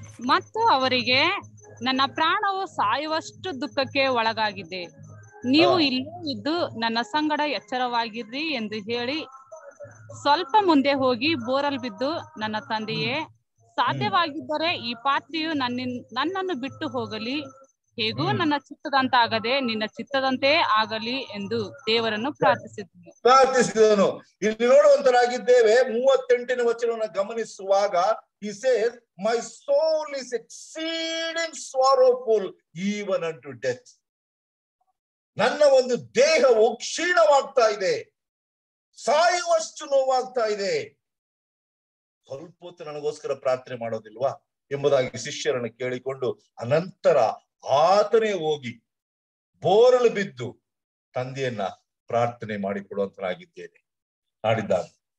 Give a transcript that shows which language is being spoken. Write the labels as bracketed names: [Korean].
[Kannada] ಮತ್ತು ಅವರಿಗೆ, ನನ್ನ ಪ್ರಾಣವು ಸಾಯುವಷ್ಟು ದುಃಖಕ್ಕೆ ಒಳಗಾಗಿದೆ, ನೀವು ಇಲ್ಲೇ ಇದ್ದು ನನ್ನ ಸಂಗಡ ಎಚ್ಚರವಾಗಿರ್ರಿ ಎಂದು ಹೇಳಿ ಸ್ವಲ್ಪ ಮುಂದೆ ಹೋಗಿ ಬೋರಲ್ಲಿ ಬಿದ್ದು, ನನ್ನ ತಂದೆಯೇ, ಸಾಧ್ಯವಾಗಿದ್ದರೆ ಈ ಪಾತ್ರೆಯು ನನ್ನನ್ನು ಬಿಟ್ಟು ಹೋಗಲಿ, ಹೇಗೂ ನನ್ನ ಚಿತ್ತದಂತಾಗದೆ ನಿನ್ನ ಚಿತ್ತದಂತೆ ಆಗಲಿ ಎಂದು ದೇವರನ್ನು ಪ್ರಾರ್ಥಿಸಿದನು. ಇಲ್ಲಿ ನೋಡುವಂತರಾಗಿದ್ದೇವೆ. 38ನೇ ವಚನವನ್ನು ಗಮನಿಸುವಾಗ [English] he says, my soul is exceeding sorrowful even unto death. [Kannada] ನನ್ನ ಒಂದು ದೇಹವು ಕ್ಷೀಣವಾಗ್ತಾ ಇದೆ, ಸಾಯುವಷ್ಟು ನೋವಾಗ್ತಾ ಇದೆ. ಸ್ವಲ್ಪ ಹೊತ್ತು ನನಗೋಸ್ಕರ ಪ್ರಾರ್ಥನೆ ಮಾಡೋದಿಲ್ವಾ ಎಂಬುದಾಗಿ ಶಿಷ್ಯರನ್ನು ಕೇಳಿಕೊಂಡು ಅನಂತರ ಆತನೇ ಹೋಗಿ ಬೋರಲು ಬಿದ್ದು ತಂದೆಯನ್ನ ಪ್ರಾರ್ಥನೆ ಮಾಡಿಕೊಡುವಂತನಾಗಿದ್ದೇನೆ ನಾಡಿದ್ದಾನೆ.